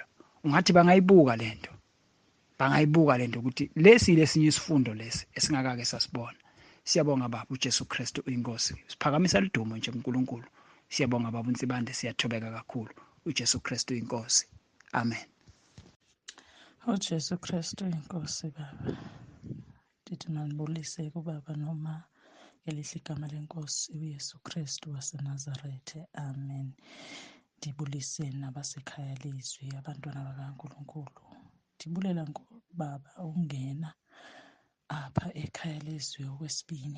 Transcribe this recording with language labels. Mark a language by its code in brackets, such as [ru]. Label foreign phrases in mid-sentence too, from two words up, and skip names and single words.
[zu] Ungathi bangayibuka lento. Bangayibuka lento ukuthi lesinye isifundo lesi esingakake sasibona. Siyabonga baba uJesu Kristu uyinkosi. Siphakamisa lidumo nje uNkulunkulu. Siyabonga baba uNsibande siyathobeka kakhulu. uJesu Kristu inkosi. Amen. uJesu Kristu inkosi baba. [xh] Ndithi manibulise kubaba noma ngelihle igama lenkosi uYesu Kristu waseNazarethe. Amen. Ndibulise nabasekhaya leZwi abantwana bakaNkulunkulu. Ndibulela baba ungena apha ekhaya leZwi okwesibini.